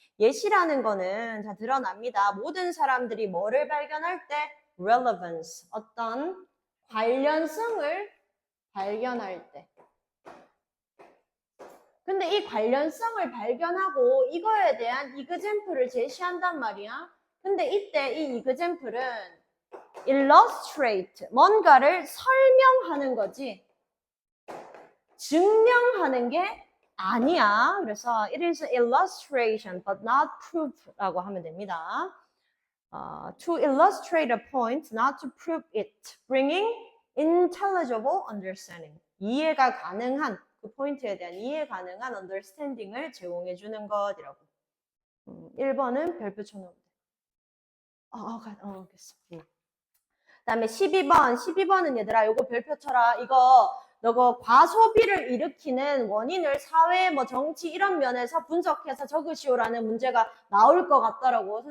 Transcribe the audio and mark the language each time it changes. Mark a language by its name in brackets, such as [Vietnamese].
[Korean] 예시라는 거는 자, 드러납니다. 모든 사람들이 뭐를 발견할 때 relevance, 어떤 관련성을 발견할 때 근데 이 관련성을 발견하고 이거에 대한 이그젠플을 제시한단 말이야. 근데 이때 이 이그젠플은 illustrate, 뭔가를 설명하는 거지. 증명하는 게 아니야. 그래서 [English] it is illustration but not proof라고 [Korean] 하면 됩니다. [English] To illustrate a point, not to prove it. Bringing intelligible understanding. [Korean] 이해가 가능한 그 포인트에 대한 이해 가능한 understanding을 제공해 주는 것이라고. 1번은 별표 쳐놓으면 돼. 알겠어. 그다음에 12번은 얘들아, 요거 별표 쳐라. 너거 과소비를 일으키는 원인을 사회, 뭐 정치 이런 면에서 분석해서 적으시오라는 문제가 나올 것 같더라고.